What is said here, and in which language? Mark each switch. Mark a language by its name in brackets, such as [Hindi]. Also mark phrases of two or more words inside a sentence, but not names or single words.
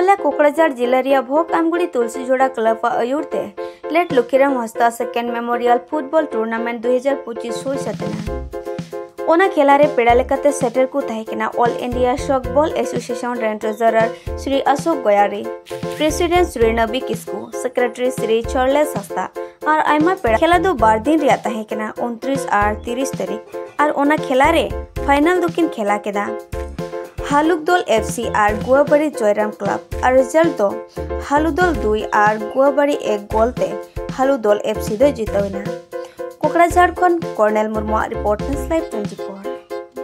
[Santali] कोकराझार जिल्ला भोग आमगुड़ी तुलसीजोड़ा क्लब आयुरते लेट लुखीराम हस्ता सेकेंड मेमोरियल फुटबल टूर्नामेंट 2025 हुई सतना ओना खेलारे पेड़ा लेकाते सेटर को तहकेना ऑल इंडिया सॉफ्टबॉल एसोसिएशन रेन ट्रेजरर श्री अशोक गयारी प्रेसिडेंट श्री नबी किस्कू सेक्रेटरी श्री चार्लेस हस्ता और आयमा पेड़ा खेला दो 12 दिन रिया तहकेना 29 और 30 तारीख और ओना खेलारे फाइनल दुकिन खेला केदा हालुकदल एफसी और गुआबाड़ी जयराम क्लब और रिजल्ट दो हालुदल 2 और गुआबाड़ी 1 गोलते हालुदल एफसी दो जितोना कोकराझार खन कर्नेल मुर्मू रिपोर्ट लाइव 24